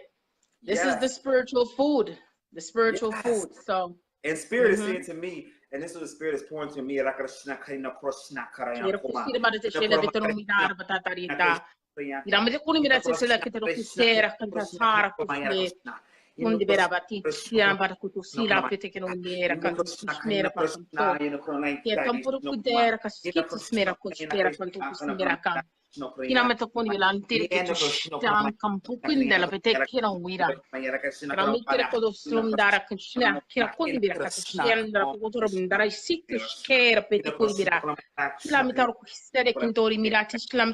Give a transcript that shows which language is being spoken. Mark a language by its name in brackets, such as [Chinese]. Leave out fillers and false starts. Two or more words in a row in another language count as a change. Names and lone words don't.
[English] This is the spiritual food. The spiritual food. So. And Spirit is saying to me, and this is what the Spirit is pouring to me. Kundi berabati siam bar kutu sila pete ke nondera kantu smera par kanto ke kampuru kudera kaskit smera kuspera kantu smera kan kina meto kundi belantir ke jam kampu kundela pete ke nondira kami kira kodo slumdara kushna kira kundi bera kasien dara kutur bindara sikku skera pete kundi bera islam tar kustere kintori mirati islam